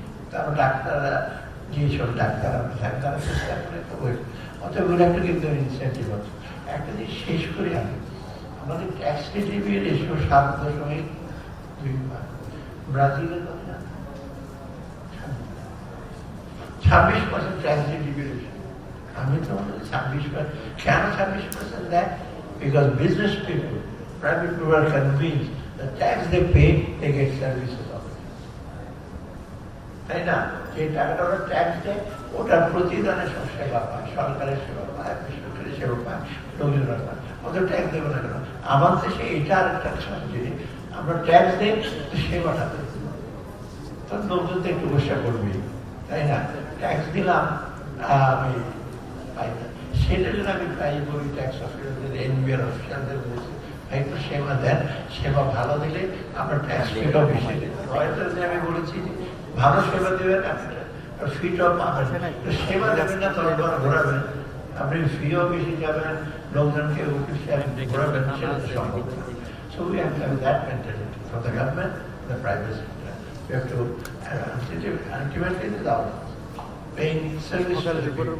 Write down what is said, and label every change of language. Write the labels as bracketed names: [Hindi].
[Bangla] তারপর ডাক্তাররা যেসব ডাক্তার আমরা থাকি তারা চেষ্টা করে, তো অতএব একটা কিন্তু ইনসেন্টিভ আছে। একটা জিনিস শেষ করে আমি আমাদের ট্যাক্স রিলিভি রেশিও 7.2, ব্রাজিলের কথা 26% ট্যাক্স রিলিভি রেশিও। আমি তো 26%, কেন 26% দেয়? [English] Because business people, private people are convinced the tax they pay, they get services of it. [Bangla] তাই না? যে টাকাটা ওরা ট্যাক্স দেয় ওটার প্রতিদানে সব সেবা পায়, সরকারের সেবা পায়, বেসরকারি সেবা পায়, লোকজনরা পায়। ওদের ট্যাক্স দেবে না কেন? আমার দেশে এটা আরেকটা জিনিস, আমরা ট্যাক্স দিই সেবাটা দেব, তো লোকজন তো একটু বসে করবি, তাই না? ট্যাক্স দিলাম আমি পাই না, সেটা জন্য আমি প্রায় বলি ট্যাক্স অফিসারদের, এনবিআর অফিসারদের বলছি একটু সেবা দেন, সেবা ভালো দিলে আমরা ট্যাক্স ফিটাও বেশি দেব। আমি বলেছি ভালো সেবা দেবেন, আপনার ফিটাও পাবেন, সেবা দেবেন না তখন ঘোরাবেন, আপনি ফিও বেশি যাবেন, লোকজনকে ঘোরাবেন, সেটা তো সম্ভব না। [English] So we have to have that mentality for the government, the private sector. We have to ultimately it is our paying service to the people.